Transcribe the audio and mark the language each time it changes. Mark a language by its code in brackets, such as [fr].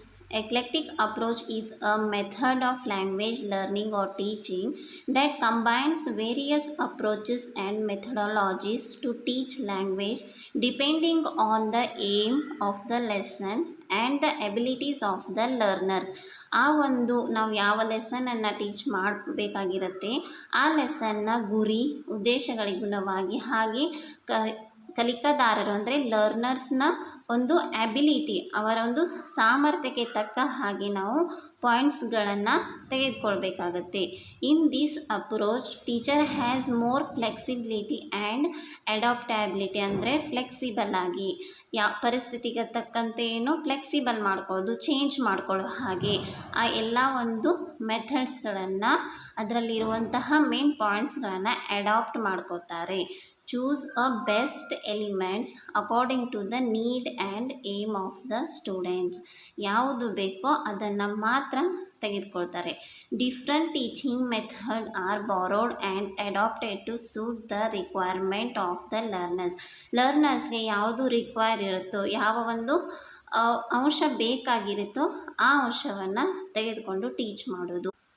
[en] Eclectic approach is a method of language learning or teaching that combines various approaches and methodologies to teach language depending on the aim of the lesson and the abilities of the learners. [kn] ಆ ಒಂದು ನಾವು ಯಾವ ಲೆಸನನ್ನು teach ಮಾಡಬೇಕಾಗಿರುತ್ತೆ ಆ ಲೆಸನ್ನ ಗುರಿ, ಉದ್ದೇಶಗಳಿಗುಣವಾಗಿ ಹಾಗೆ ಕಲಿಕಾದಾರರು ಅಂದರೆ ಲರ್ನರ್ಸ್ನ ಒಂದು ability, ಅವರ ಒಂದು ಸಾಮರ್ಥ್ಯಕ್ಕೆ ತಕ್ಕ ಹಾಗೆ ನಾವು ಪಾಯಿಂಟ್ಸ್ಗಳನ್ನು ತೆಗೆದುಕೊಳ್ಬೇಕಾಗತ್ತೆ. [en] In this approach teacher has more flexibility and adaptability. [kn] ಅಂದರೆ ಫ್ಲೆಕ್ಸಿಬಲ್ ಆಗಿ ಪರಿಸ್ಥಿತಿಗೆ ತಕ್ಕಂತೆ ಏನು ಫ್ಲೆಕ್ಸಿಬಲ್ ಮಾಡ್ಕೊಳ್ಳೋದು, ಚೇಂಜ್ ಮಾಡ್ಕೊಳ್ಳೋ ಹಾಗೆ ಆ ಎಲ್ಲ ಒಂದು ಮೆಥಡ್ಸ್ಗಳನ್ನು, ಅದರಲ್ಲಿರುವಂತಹ ಮೇನ್ ಪಾಯಿಂಟ್ಸ್ಗಳನ್ನು ಅಡಾಪ್ಟ್ ಮಾಡ್ಕೋತಾರೆ. [en] Choose a best elements according to the need and aim of the students. [kn] ಯಾವುದು ಬೇಕೋ ಅದನ್ನು ಮಾತ್ರ ತೆಗೆದುಕೊಳ್ತಾರೆ. [en] different teaching method are borrowed and adapted to suit the requirement of the [kn] ಲರ್ನರ್ಸ್ಗೆ ಯಾವುದು ರಿಕ್ವೈರ್ ಇರುತ್ತೋ, ಯಾವ ಒಂದು ಅಂಶ ಬೇಕಾಗಿರುತ್ತೋ ಆ ಅಂಶವನ್ನು ತೆಗೆದುಕೊಂಡು ಟೀಚ್ ಮಾಡೋದು.